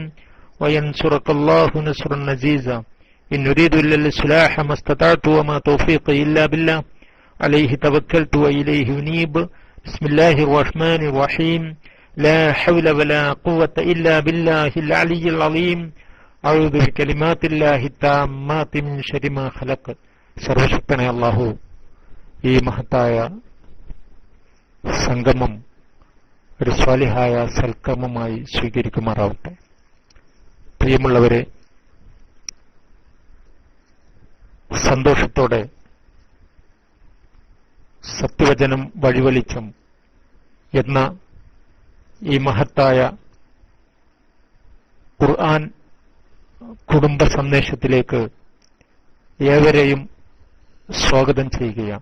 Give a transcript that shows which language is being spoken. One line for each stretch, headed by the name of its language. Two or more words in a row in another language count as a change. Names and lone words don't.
Arabic: وينصرك الله نصرا عزيزا إن نريد إلا الإصلاح ما استطعت وما توفيقي إلا بالله عليه توكلت وإليه أنيب بسم الله الرحمن الرحيم لا حول ولا قوة إلا بالله العلي العظيم أعوذ بكلمات الله التامات من شر ما خلق
Malayalam: സർവശക്തനായ അല്ലാഹു ഈ മഹത്തായ സംഗമം ഒരു സ്വാലിഹായ സൽക്കർമ്മമായി സ്വീകരിക്കുമാറാവട്ടെ. പ്രിയമുള്ളവരെ, സന്തോഷത്തോടെ സത്യവചനം വഴിവെളിച്ചം എന്ന ഈ മഹത്തായ ഖുർആൻ കുടുംബ സന്ദേശത്തിലേക്ക് ഏവരെയും സ്വാഗതം ചെയ്യുകയാണ്.